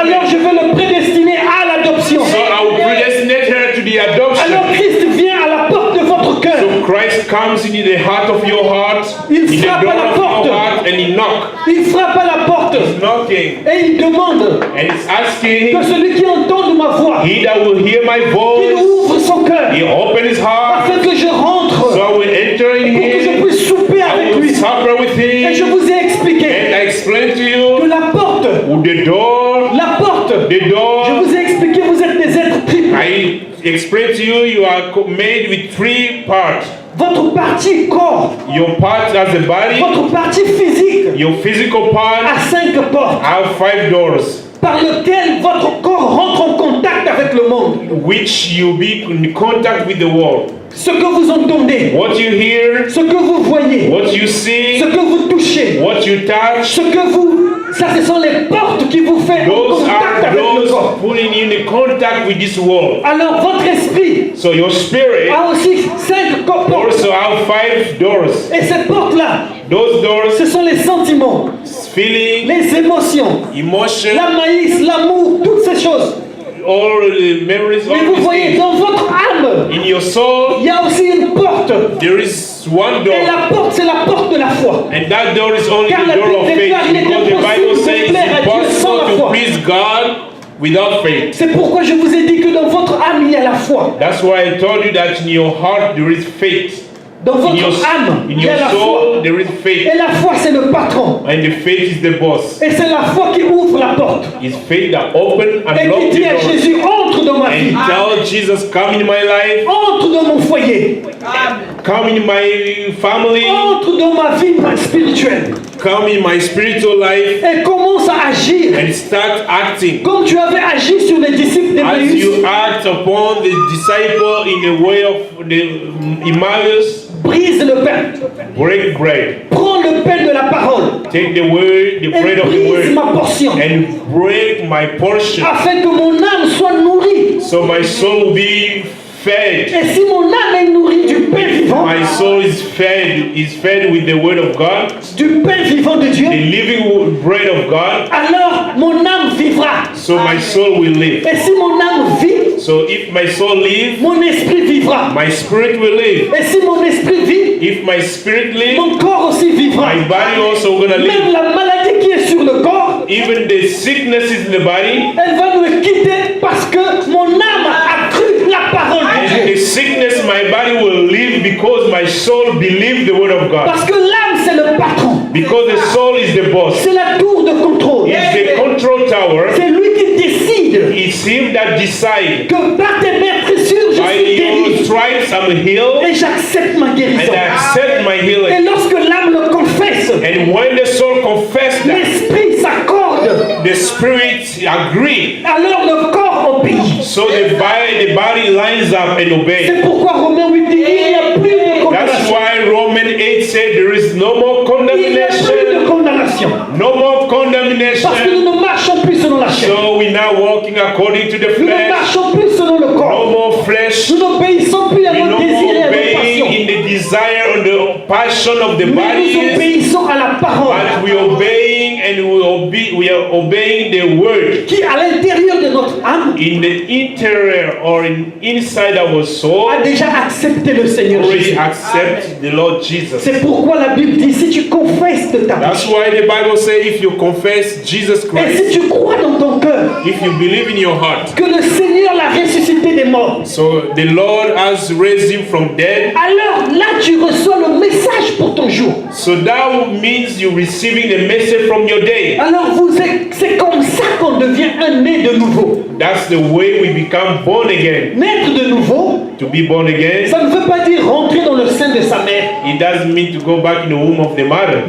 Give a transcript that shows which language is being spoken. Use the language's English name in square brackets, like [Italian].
[French] Alors je veux le prédestiner à l'adoption. [English] So I will predestinate her to the adoption. [French] Alors Christ vient à la porte de votre cœur. [English] So Christ comes into the heart of your heart, [French] Il [English] in the [French] frappe [English] door [French] à la [English] of [French] porte. [English] your heart, and he knock. [French] Il frappe à la porte [English] He's knocking, [French] et il demande [English] and he's asking, [French] que celui qui entende ma voix, [English] he that will hear my [French] qu'il [English] voice, [French] ouvre son cœur [English] he open his heart, [French] afin que je rentre, [English] so I will enter in [French] pour que je [English] him, [French] puisse souper [English] I [French] avec [English] will [French] lui. [English] supper with [French] Et je [English] him, [French] vous ai expliqué [English] and I explain to [French] que [English] you, [French] la porte, [English] the door, [French] je vous ai expliqué, vous êtes des êtres triples. [English] I explain to you, you are made with 3 parts. [French] Votre partie corps, [English] Your part as a body, [French] votre partie physique [English] your physical part [French] a 5 portes [English] have 5 doors, [French] par lesquelles votre corps rentre en contact avec le monde. [English] which you be in contact with the world. [French] Ce que vous entendez, [English] What you hear, [French] ce que vous voyez, [English] what you see, [French] ce que vous touchez, [English] what you touch, [French] ce que vous... Ça, ce sont les portes qui vous font en [English] those [French] contact [English] are [French] avec le corps. [English] those putting you in contact with this world. [French] Alors, votre esprit [English] So your spirit [French] a aussi 5 portes. [English] also have 5 doors. [French] Et ces portes-là, [English] Those doors, [French] ce sont les sentiments. [English] feelings, [French] les émotions, [English] emotions, [French] la maïs, l'amour, toutes ces choses. [English] all the memories, [French] Mais [English] all [French] vous [English] these [French] voyez, [English] things. [French] dans votre âme, [English] In your soul, [French] il y a aussi une porte. [English] there is one [French] Et [English] door. [French] la porte, c'est la porte de la foi. [English] And that door is only [French] Car [English] the [French] la [English] door [French] Bible [English] of faith. [French] déclare, il est [English] Because the Bible [French] impossible [English] says [French] de [English] it's [French] plaire à Dieu sans la [English] impossible to [French] foi. [English] please God without faith. [French] C'est pourquoi je vous ai dit que dans votre âme, il y a la foi. [English] That's why I told you that in your heart there is faith. [French] Dans [English] In your, [French] votre âme, [English] in [French] il y a [English] your [French] la [English] soul [French] foi. [English] there is faith. [French] Et la foi, c'est le patron. [English] And the faith is the boss. [French] Et c'est la foi qui ouvre la porte. [English] It's faith that open and [French] Et [English] lock [French] qui [English] the [French] dit à [English] door. [French] Jésus, entre dans ma vie. [English] And tell Jesus, come in my life, [French] Entre dans mon foyer. [English] come in my family, [French] Entre dans ma vie spirituelle. [English] come in my spiritual life, [French] Et commence à agir. [English] and start acting. [French] Comme tu avais agi sur les disciples [English] As [French] d'Emmaüs. [English] you act upon the disciple in the way of the Emmaus, [French] Brise le pain. [English] break bread. [French] Prends le pain de la parole. [English] Take the word, the bread [French] Et [English] of the [French] brise [English] word, [French] ma portion. [English] and break my portion, [French] Afin que mon âme soit nourrie. [English] so my soul will be fed. [French] Et si mon âme est nourrie du pain vivant, [English] My soul is fed with the word of God, [French] du pain vivant de Dieu, [English] the living bread of God, [French] alors mon âme vivra. [English] so my soul will live. [French] Et si mon âme vit, [English] So if my soul lives, [French] mon esprit vivra. [English] my spirit will live. [French] Et si mon esprit vit, [English] If my spirit lives, [French] mon corps aussi vivra. [English] my body also gonna [French] Même [English] live. [French] la maladie qui est sur le corps, [English] Even the sicknesses in the body, [French] elle va me quitter parce que mon âme a cru la parole de [English] and [French] Dieu. [English] the sickness, my body will live because my soul believed the word of God. [French] Parce que l'âme, c'est le patron. [English] Because the soul is the boss. [French] C'est la tour de contrôle. [English] It's the control tower. [French] C'est lui qui décide [English] It's him that decides. [French] que par tes meurtrissures, je [English] By [French] suis [English] your [French] guéri. [English] stripes I'm healed, [French] Et j'accepte ma [English] and [French] guérison. [English] I accept my [French] Et [English] healing. [French] lorsque l'âme le confesse, [English] And when the soul confesses that, [French] l'esprit s'accorde. [English] the spirit agree. [French] Alors le corps obéit. [English] So the body lines up and obeys. [French] C'est pourquoi Romains 8 dit il n'y a plus de [English] That's [French] condamnation. [English] why Romans 8 said there is no more [French] Il n'y a plus [English] condemnation. [French] de condamnation. [English] No more [French] Parce que [English] condemnation. [French] nous ne marchons plus selon la chair. [English] So we're now walking according to the [French] Nous ne [English] flesh. [French] marchons plus selon le [English] No [French] corps. [English] more flesh. [French] Nous n'obéissons plus à [English] We're [French] nos [English] no [French] désirs et [English] more [French] à nos [English] obeying [French] passions. [English] in the desire or the passion of the [French] Mais nous [English] body, [French] obéissons à la parole [English] but we're obeying and we are obeying the word. [French] qui, à l'intérieur de notre âme, [English] In the interior or inside our soul, [French] a déjà accepté le Seigneur [English] already [French] Jésus. [English] accept the Lord Jesus. [French] C'est pourquoi la Bible dit si tu confesses de ta bouche [English] That's why the Bible says if you confess Jesus [French] et [English] Christ, [French] si tu crois dans ton cœur [English] if you believe in your heart, [French] que le Seigneur l'a ressuscité des morts, [English] so the Lord has raised him from dead, [French] alors là tu reçois le message pour ton jour. [English] so that means you're receiving the message from your day. [French] Alors c'est comme ça qu'on devient un né de nouveau. [English] That's the way we become born again. [French] Naître de nouveau, [English] To be born again, [French] ça ne veut pas dire rentrer dans le sein de sa mère. [English] it doesn't mean to go back in the womb of the mother.